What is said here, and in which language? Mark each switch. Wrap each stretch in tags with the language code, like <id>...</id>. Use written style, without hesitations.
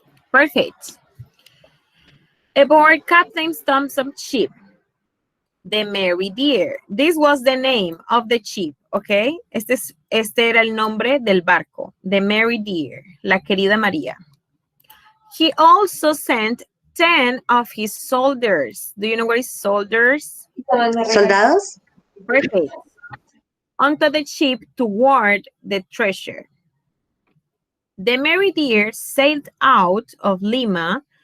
<en>Perfect. Aboard Captain Thompson's ship. The Mary Dear. This was the name of the ship, okay?</en> <es>Este era el nombre del barco, The Mary Dear, la querida María.</es> <en>He also sent 10 of his soldiers. Do you know what is soldiers?</en> <es>¿Soldados?</es> <en>Perfect. Onto the ship toward the treasure. The Mary Dear sailed out of Lima.</en>